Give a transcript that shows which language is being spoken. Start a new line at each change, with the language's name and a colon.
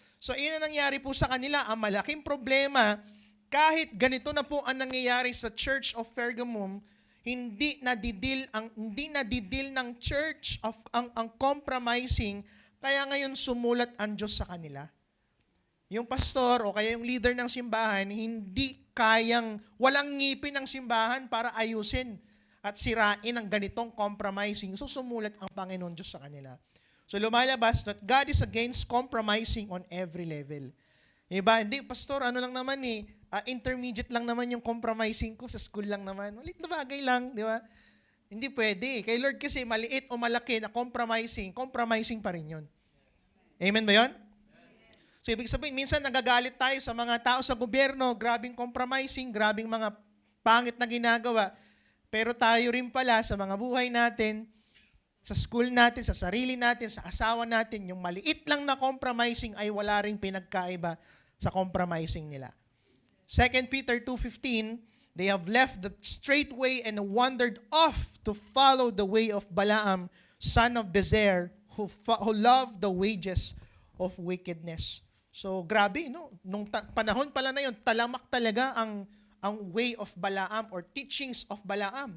Filipino: So, iyon ang nangyari po sa kanila. Ang malaking problema, kahit ganito na po ang nangyayari sa Church of Pergamum, hindi nadidil ng church of ang compromising, kaya ngayon sumulat ang Diyos sa kanila. Yung pastor o kaya yung leader ng simbahan, hindi walang ngipin ng simbahan para ayusin at sirain ang ganitong compromising. So sumulat ang Panginoon Diyos sa kanila.
English: So
Filipino: lumalabas
English: that God is against compromising on every level.
Filipino: Diba? Hindi, pastor, ano lang naman intermediate lang naman yung compromising ko, sa school lang naman. Malit na bagay lang, di ba? Hindi pwede. Kay Lord kasi maliit o malaki na compromising pa rin yun. Amen ba yun? So, ibig sabihin, minsan nagagalit tayo sa mga tao sa gobyerno, grabing compromising, grabing mga pangit na ginagawa. Pero tayo rin pala sa mga buhay natin, sa school natin, sa sarili natin, sa asawa natin, yung maliit lang na compromising ay wala ring pinagkaiba sa compromising nila.
English: 2 Peter 2:15, they have left the straight way and wandered off to follow the way of Balaam, son of Bezer, who loved the wages of wickedness.
Filipino: So, grabe, no? Nung panahon pala na yun, talamak talaga ang
English: way of Balaam or teachings of Balaam.